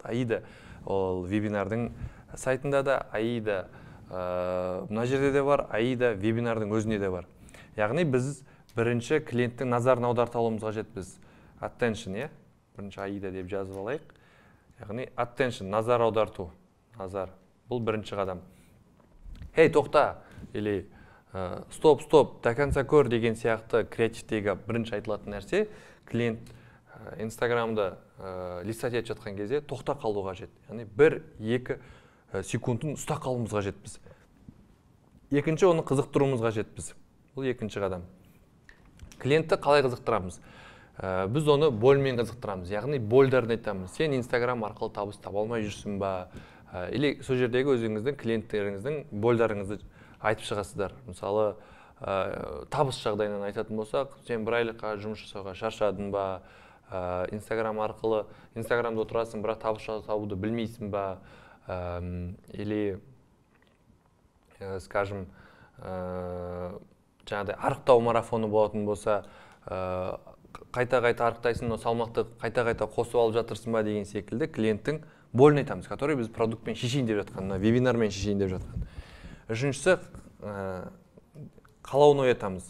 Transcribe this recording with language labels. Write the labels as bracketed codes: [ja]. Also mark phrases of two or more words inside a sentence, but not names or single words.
[kk] AIDA ол вебинардың сайтында да, AIDA мына жерде де бар, AIDA вебинардың өзінде де бар. Яғни біз бірінші клиенттің назарын аудартып алуымыз қажет. Біз attention, бірінші AIDA деп жазып алайық. Яғни attention, назар аударту. Назар. Бұл бірінші қадам. Хей, тоқта, [ru] или стоп, до конца [kk] көр деген сияқты креативтегі бірінші айтылатын нәрсе, клиент Инстаграмда листать етіп жатқан кезде тоқта қалу қажет. Яғни 1-2 секундын ұста қалуымыз қажет біз. Екінші, оны қызықтыруымыз қажет біз. Бұл екінші қадам. Клиентті қалай қызықтырамыз? Біз оны больмен қызықтырамыз. Яғни больдарын айтамыз. Сен Инстаграм арқылы табыс таба алмай жүрсің ба? Или сол жердегі өзіңіздің клиенттеріңіздің больдарыңызды айтып шығасыздар. Мысалы, табыс жағдайынан айтатын болсақ, сен бір айлыққа жұмыс жасауға шаршадың ба? Инстаграм арқылы, Инстаграмда отырасың, бірақ табыс табуды білмейсің ба? [ru] Или, скажем, [kk] жаңағыдай арықтау марафоны болатын болса, қайта-қайта арықтайсың, салмақты қайта-қайта қосып алып жатырсың ба деген секілді клиенттің болын айтамыз, который біз продуктпен шешейін деп жатқан, вебинармен шешейін деп жатқан. Үшіншісі, қалауын оятамыз.